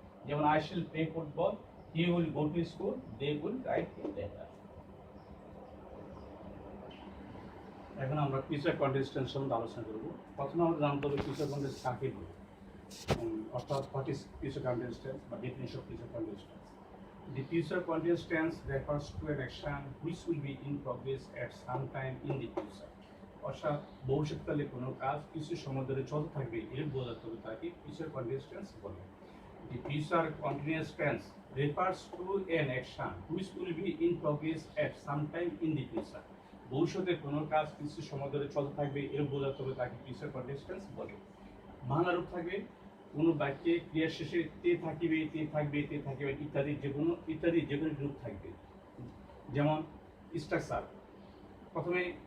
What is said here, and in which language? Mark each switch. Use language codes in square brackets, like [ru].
[bn] যেমন [en] I shall play football, he will go to school, they will write a letter. [bn] এখন আমরা future continuous tense সম্বন্ধে আলোচনা করব। প্রথমে আমরা জানতে হবে ফিউচার কন্টিনিউয়াস কাকে বলে, অর্থাৎ what is future continuous tense বা definition of future continuous tense. [en] The future continuous tense refers to an action which will be in progress at some time in the future. [bn] অর্থাৎ ভবিষ্যৎকালে কোনো কাজ কিছু সময় ধরে চলতে থাকবে এর বোঝাতে হবে তাকে ফিউচার কন্টিনিউয়াস টেন্স বলে। [en] The future continuous tense refers to an action which will be in progress at some time in the future. [bn] ভবিষ্যতে কোনো কাজ কিছু সময় ধরে চলতে থাকবে এর বোঝাতে হবে তাকে ফিউচার কন্টিনিউয়াস টেন্স বলে। বাংলা রূপ থাকবে কোনো বাক্যে ক্রিয়ার শেষে তে থাকিবে, তে থাকবে, তে থাকিবে ইত্যাদি যে কোনো রূপ থাকবে। যেমন স্ট্রাকচার, প্রথমে